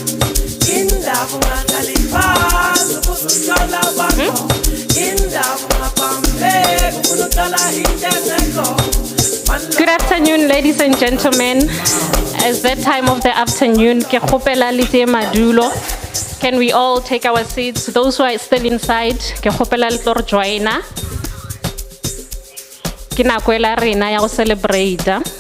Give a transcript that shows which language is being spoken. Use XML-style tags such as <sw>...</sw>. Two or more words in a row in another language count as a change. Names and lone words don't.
<en>Good afternoon, ladies and gentlemen. As that time of the afternoon,</en> <nso>ke kgopela le tse madulo.</nso> <en>Can we all take our seats? Those who are still inside,</en> <nso>ke kgopela le tlo re joina. Ke nako ela rena ya go celebrate.</nso>